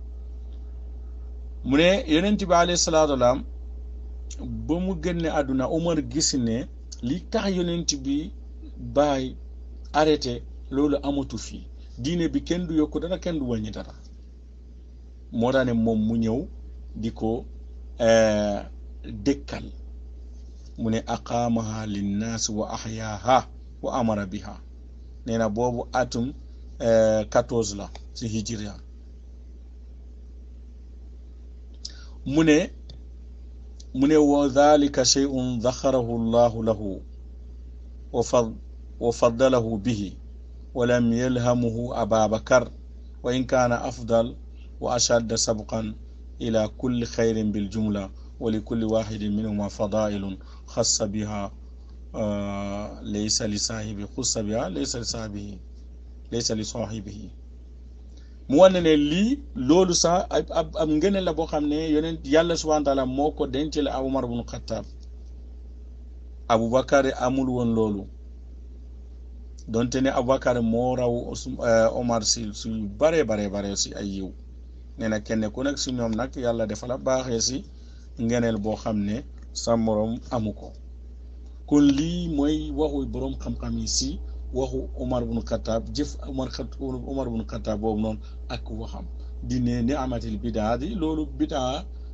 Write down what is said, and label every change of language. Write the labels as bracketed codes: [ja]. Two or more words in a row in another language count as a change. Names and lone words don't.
[wo] mu ne yonent bi [ar] عليه الصلاة والسلام [wo] ba mu génne àdduna Omar gis ne li tax yonent bi bàyyi arrêté loolu amatu fii diine bi kenn du yokk dara kenn du wàññi dara moo tax ne moom mu ñëw di ko dëkkal mu ne [ar] أقامها للناس وأحياها وأمر بها [wo] nee na boobu atum 14 la si hijriya [ar] mu ne وذلك شيء ذخره الله له وفضله به ولم يلهمه أبا بكر وإن كان أفضل وأشد سبقا إلى كل خير بالجملة ولكل واحد منهما فضائل خاصة بها ليس لصاحب خاصة بها ليس لصاحبه [wo] mu wane ne lii loolu sax ab ngëneel la boo xam ne yonent yàlla [ar] سبحانه وتعالى [wo] moo ko dencale Umar ibn Khattab Aboubacar amul woon loolu donte ne Aboubacar moo raw Omar si bare si ay yiw nee na kenn ku nekk si ñoom nag yàlla dafa la baaxee si ngëneel boo xam ne sa morom amu ko kon lii mooy waxu boroom xam-xam yi si waxu Omar ibn Khattab jëf Omar ibn Khattab boobu noonu ak waxam di ne ni amatil bidaa di loolu bidaa